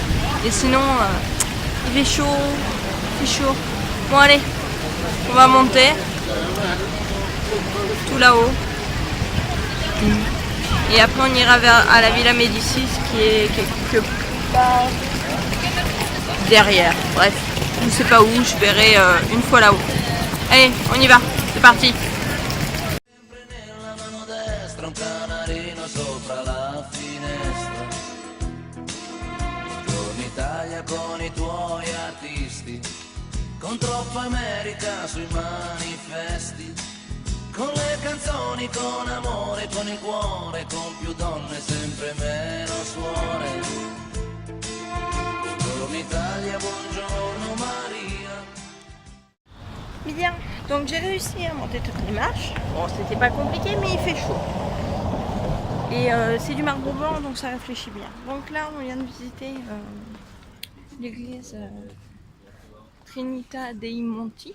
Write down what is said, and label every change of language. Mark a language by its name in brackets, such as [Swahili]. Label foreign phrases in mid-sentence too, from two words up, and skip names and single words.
[French] Et sinon, il fait chaud, Bon allez, on va monter tout là-haut. Et après on ira à la Villa Médicis qui est quelque part derrière. Bref, je ne sais pas où, je verrai une fois là-haut. Allez, on y va, c'est parti. [Italian] Con i tuoi artisti, con troppa America sui manifesti, con le canzoni, con amore, con il cuore, con più donne, sempre meno suore. Buongiorno Italia, buongiorno Maria. [French] Bien, donc j'ai réussi à monter toutes les marches. Bon, c'était pas compliqué, mais il fait chaud. Et c'est du marbre blanc, donc ça réfléchit bien. Donc là, on vient de visiter l'église Trinita dei Monti.